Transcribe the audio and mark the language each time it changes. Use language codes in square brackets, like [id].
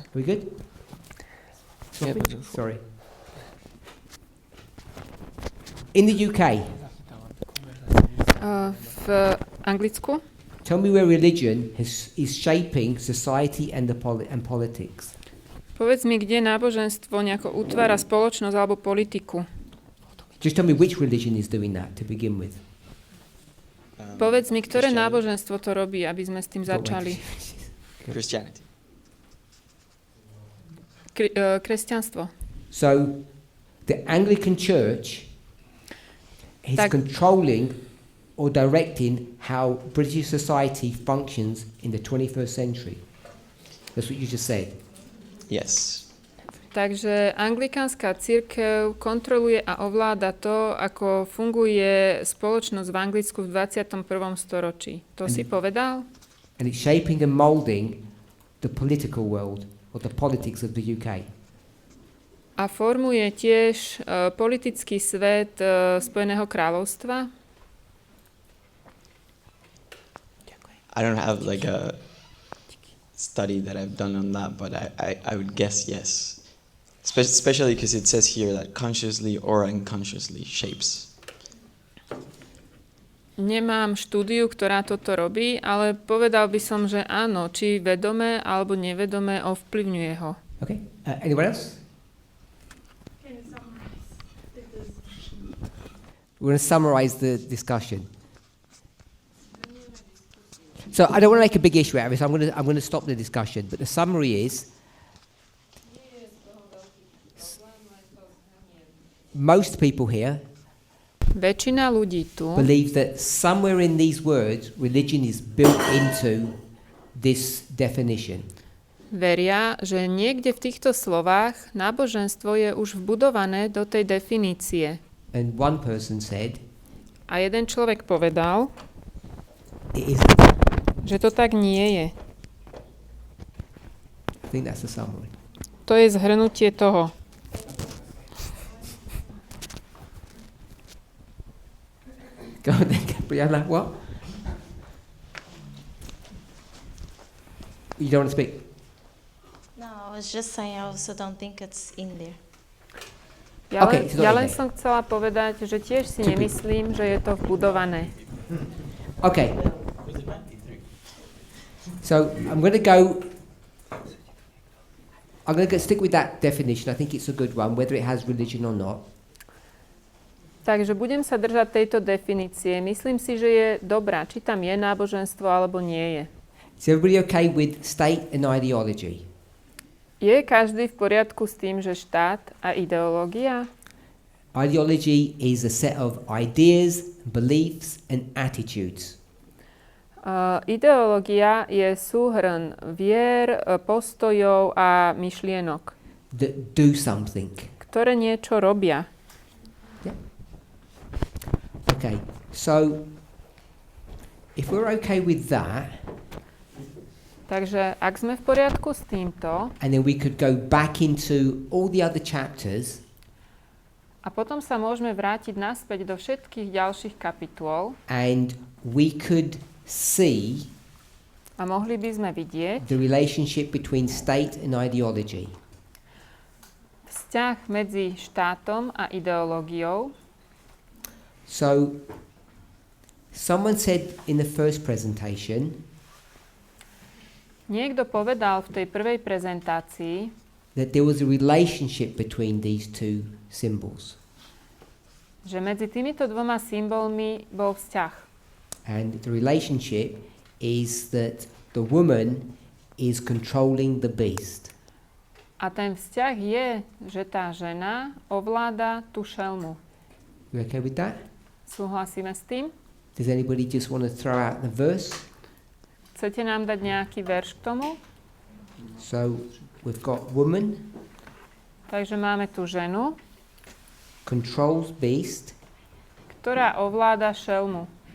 [en] Are we good? Sorry. In the UK. [sk] V Anglicku. [en] Tell me where religion is shaping society and politics. [sk] Povedz mi, kde náboženstvo nejako utvára spoločnosť alebo politiku. [en] Just tell me which religion is doing that to begin with. [sk] Povedz mi, ktoré náboženstvo to robí, aby sme s tým začali. [en] Christianity. [sk] Kresťanstvo. [en] So, the Anglican Church is controlling or directing how British society functions in the 21st century. That's what you just said. Yes. [sk] Takže anglikánska cirkev kontroluje a ovláda to, ako funguje spoločnosť v Anglicku v 21. storočí. To si povedal? [en] And it's shaping and molding the political world or the politics of the UK. [sk] A formuje tiež politický svet Spojeného kráľovstva? [en] I don't have like a study that I've done on that, but I would guess yes. Especially because it says here that consciously or unconsciously shapes. [sk] Nemám štúdiu, ktorá toto robí, ale povedal by som, že áno, či vedome alebo nevedome ovplyvňuje ho. [en] Okay. Anyone else? We're going to summarize the discussion. So I don't want to make a big issue out of it, so I'm going to stop the discussion. But the summary is, most people here [sk] väčšina ľudí tu [en] believe that somewhere in these words, religion is built into this definition. [sk] Veria, že niekde v týchto slovách náboženstvo je už vbudované do tej definície. [en] And one person said, [sk] a jeden človek povedal, [en] it isn't. [sk] Že to tak nie je. [en] I think that's the summary. [sk] To je zhrnutie toho. [en] Go on then, Gabriella. What? You don't want to speak? No, I was just saying I also don't think it's in there. [sk] Ja len som chcela povedať, že tiež si nemyslím, že je to vbudované. [en] Okay. So I'm going to stick with that definition. I think it's a good one, whether it has religion or not. [sk] Takže budem sa držať tejto definície. Myslím si, že je dobrá, či tam je náboženstvo alebo nie je. [en] Is everybody okay with state and ideology? [sk] Je každý v poriadku s tým, že štát a ideológia? [en] Ideology is a set of ideas, beliefs and attitudes. [sk] Ideológia je súhrn vier, postojov a myšlienok. [en] That do something. [sk] Ktoré niečo robia. [en] Yeah. Okay, so if we're okay with that, [sk] takže ak sme v poriadku s týmto, [en] and then we could go back into all the other chapters, [sk] a potom sa môžeme vrátiť naspäť do všetkých ďalších kapitôl, [en] and we could see [sk] a mohli by sme vidieť [en] the relationship between state and ideology. [sk] Vzťah medzi štátom a ideológiou. [en] So someone said in the first presentation, [sk] niekto povedal v tej prvej prezentácii, [en] that there was a relationship between these two symbols. [sk] Že medzi týmito dvoma symbolmi bol vzťah. [en] And the relationship is that the woman is controlling the beast. [sk] A ten vzťah je, že tá žena ovláda tú šelmu. [en] You okay with that? [sk] Súhlasíme s tým? [en] Does anybody just want to throw out the verse? [sk] Chcete nám dať nejaký verš k tomu? [en] So we've got woman. [sk] Takže máme tu ženu. [en] Controls beast. [sk] Ktorá ovláda šelmu.